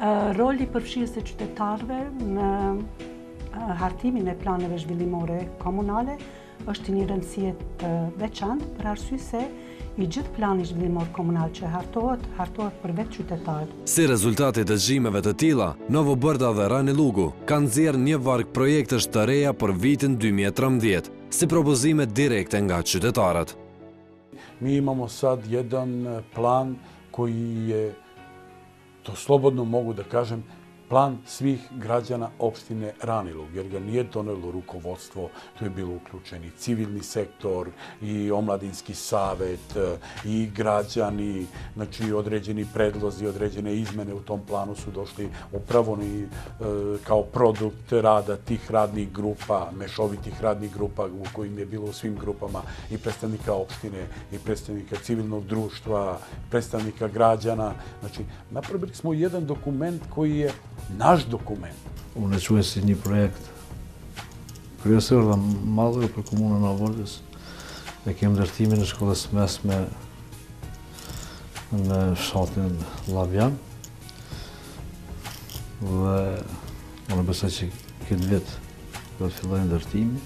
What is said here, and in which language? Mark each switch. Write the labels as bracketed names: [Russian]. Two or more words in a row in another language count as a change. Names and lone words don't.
[Albanian] Roli i përfshirjes së qytetarëve në hartimin e planeve zhvillimore komunale është një rëndësie të veçantë për arsye se i gjithë plani zhvillimor komunal që hartohet për vetë qytetarët. Si rezultati të dëgjimeve të tilla, Novo Brda dhe Rani Lugu kanë nxjerrë një varg projektesh të reja për vitin 2013, si propozime direkte nga qytetarët. [Serbian] Mi imamo sad jedan plan koji je to slobodno mogu da kažem, plan svih građana opštine Ranilug, jer ga nije donelo rukovodstvo, tu je bilo uključen i civilni sektor, i omladinski savet, i građani, znači određeni predlozi, određene izmene u tom planu su došli upravo kao produkt rada tih radnih grupa, mešovitih radnih grupa u kojim je bilo u svim grupama i predstavnika opštine, i predstavnika civilnog društva, predstavnika građana. Znači, napravili smo jedan dokument koji je naš dokument. [Albanian] Unë e quaj si një projekt kryesor dhe madhur për komunën e Avorrës. Ne kemi ndërtimin e shkollës mesme në fshatin Llavjan. Dhe unë besoj që këtë vit do të fillojë ndërtimi.